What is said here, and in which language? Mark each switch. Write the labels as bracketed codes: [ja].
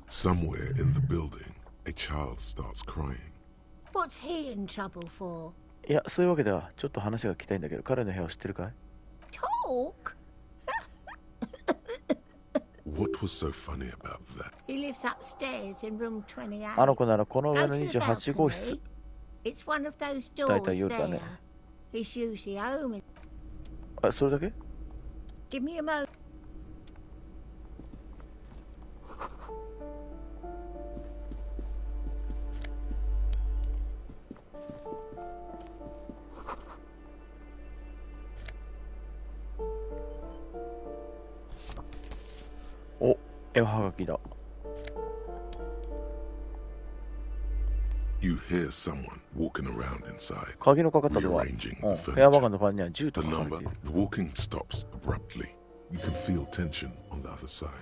[en] Somewhere in the building, a child starts crying. What's he in trouble for? [ja] いや、そういうわけでは、ちょっと話が聞きたいんだけど、彼の部屋を知ってるかい？ [en] Talk? What was so funny about that? He lives upstairs in room 28. [ja] あの子ならこの上の28号室。 [en] It's one of those doors there. [ja] だいたい夜だね。 [en] He's usually home. [ja] あ、それだけ？ [en] Give me a moment. [ja] お、絵はがきだ。 [en] You hear someone walking around inside. [ja] 鍵のかかったドア。部屋番号のファンには銃と書かれている。 [en] The walking stops abruptly. You can feel tension on the other side.